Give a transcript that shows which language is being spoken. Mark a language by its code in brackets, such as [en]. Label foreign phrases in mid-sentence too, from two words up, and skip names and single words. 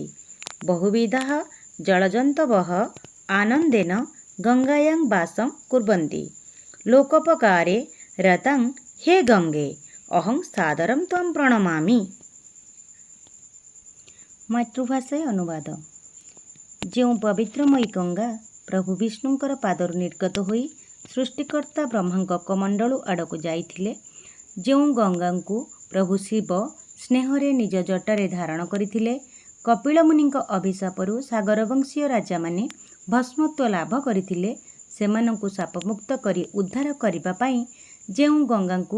[sa] बहुविधाः जलजन्तवः आनन्देन गङ्गायां वासं कुर्वन्ति। लोकोपकारे रतां हे गङ्गे अहं सादरं त्वं प्रणमामि। मातृभाषाय अनुवाद। [or] ଯେଉଁ ପବିତ୍ରମୟୀ ଗଙ୍ଗା ପ୍ରଭୁ ବିଷ୍ଣୁଙ୍କର ପାଦରୁ ନିର୍ଗତ ହୋଇ ସୃଷ୍ଟିକର୍ତ୍ତା ବ୍ରହ୍ମାଙ୍କ କମଣ୍ଡଳୁ ଆଡ଼କୁ ଯାଇଥିଲେ, ଯେଉଁ ଗଙ୍ଗାଙ୍କୁ ପ୍ରଭୁ ଶିବ ସ୍ନେହରେ ନିଜ ଜଟାରେ ଧାରଣ କରିଥିଲେ, କପିଳମୁନିଙ୍କ ଅଭିଶାପରୁ ସାଗରବଂଶୀୟ ରାଜାମାନେ ଭସ୍ମତ୍ୱ ଲାଭ କରିଥିଲେ, ସେମାନଙ୍କୁ ଶାପମୁକ୍ତ କରି ଉଦ୍ଧାର କରିବା ପାଇଁ ଯେଉଁ ଗଙ୍ଗାଙ୍କୁ